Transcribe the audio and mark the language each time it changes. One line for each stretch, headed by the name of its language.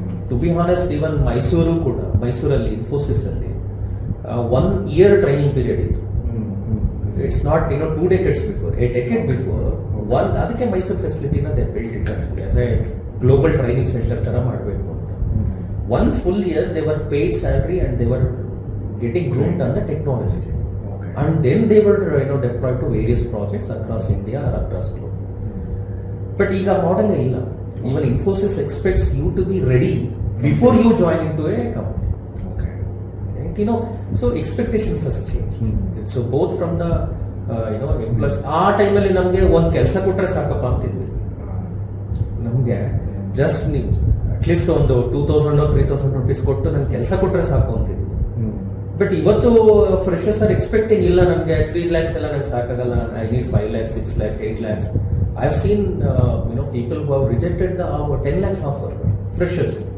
Kannada: To be honest, even Mysuru ಕೂಡ, ಮೈಸೂರಲ್ಲಿ ಇನ್ಫೋಸಿಸ್ ಅಲ್ಲಿ 1 year ಟ್ರೈನಿಂಗ್ ಪೀರಿಯಡ್ ಇತ್ತು.
English: it's not 2 decades before, a decade before
Kannada: ಅದಕ್ಕೆ Mysuru ಫೆಸಿಲಿಟಿನ
English: they built it as a global training centre
Kannada: ತರ ಮಾಡಬೇಕು ಅಂತ.
English: 1 full year they were paid salary and they were getting groomed on the technology. Okay. And then they were deployed to various projects across India or across globe. But
Kannada: ಈಗ model ಇಲ್ಲ.
English: Even Infosys expects you to be ready before you join into a company. Okay. Right? So expectations has changed. So both from the employees.
Kannada: ಆ ಟೈಮಲ್ಲಿ ನಮಗೆ ಒಂದು ಕೆಲಸ ಕೊಟ್ಟರೆ ಸಾಕಪ್ಪ ಅಂತಿದ್ವಿ. ನಮಗೆ ಜಸ್ಟ್ ನೀವು ಅಟ್ಲೀಸ್ಟ್ ಒಂದು 2000 or 3000 rupees ಕೊಟ್ಟು ನನ್ ಕೆಲಸ ಕೊಟ್ರೆ ಸಾಕು ಅಂತಿದ್ವಿ.
English: but ಇವತ್ತು freshers are expecting,
Kannada: ಇಲ್ಲ ನನಗೆ 3 lakhs ಎಲ್ಲ ನಂಗೆ ಸಾಕಾಗಲ್ಲ,
English: I need 5 lakhs, 6 lakhs, 8 lakhs. I have seen people who have rejected the 10 lakhs offer, freshers.